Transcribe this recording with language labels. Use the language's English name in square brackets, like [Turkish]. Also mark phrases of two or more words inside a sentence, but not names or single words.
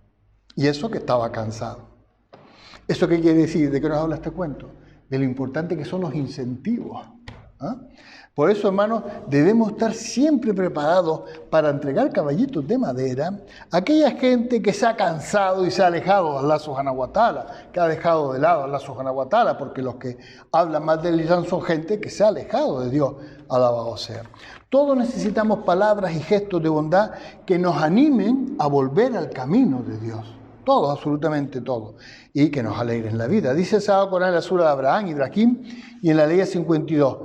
[Spanish] Y eso que estaba cansado. ¿Eso qué quiere decir? ¿De qué nos habla este cuento? De lo importante que son los incentivos. Por eso, hermanos, debemos estar siempre preparados para entregar caballitos de madera a aquella gente que se ha cansado y se ha alejado de Allah [Arabic] سبحانه وتعالى, [Spanish] que ha dejado de lado a Allah [Arabic] سبحانه وتعالى, [Spanish] porque los que hablan más del Islam son gente que se ha alejado de Dios, alabado sea. Todos necesitamos palabras y gestos de bondad que nos animen a volver al camino de Dios. Todos, absolutamente todos, y que nos alegren la vida. Dice el Sagrado Corán en la sura de Abraham, Ibrahim, y en la ley 52.